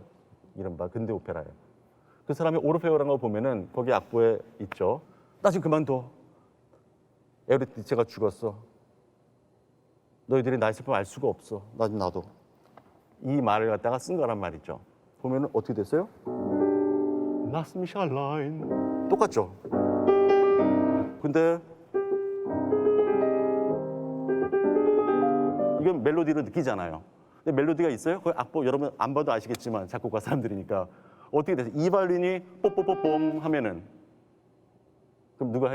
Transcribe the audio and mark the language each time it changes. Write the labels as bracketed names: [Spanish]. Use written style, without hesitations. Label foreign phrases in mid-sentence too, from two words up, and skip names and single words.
[Korean] 이른바 근대 오페라예요. 그 사람이 오르페오라는 거 보면은 거기 악보에 있죠. 나 지금 그만둬. 에우리디체가 죽었어. 너희들이 나의 슬픔을 알 수가 없어. 나도. 이 말을 갖다가 쓴 거란 말이죠. 보면은 어떻게 됐어요? [German] Lass mich allein. [Korean] 똑같죠? 근데 이건 멜로디를 느끼잖아요. 근데 멜로디가 있어요? 그 악보 여러분 안 봐도 아시겠지만 작곡가 사람들이니까 어떻게 돼서 이 바이올린이 뽀뽀뽀뽕 하면은 그럼 누가 해요?